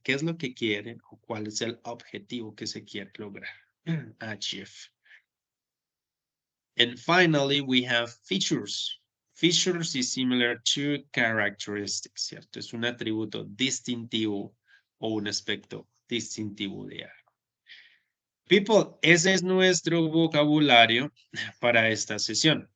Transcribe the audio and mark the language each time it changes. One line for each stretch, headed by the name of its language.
Spanish: ¿Qué es lo que quieren o cuál es el objetivo que se quiere lograr?
English: Achieve. And finally, we have features. Features is similar to characteristics,
Spanish: ¿cierto? Es un atributo distintivo o un aspecto distintivo de algo.
English: People,
Spanish: ese es nuestro vocabulario para esta sesión.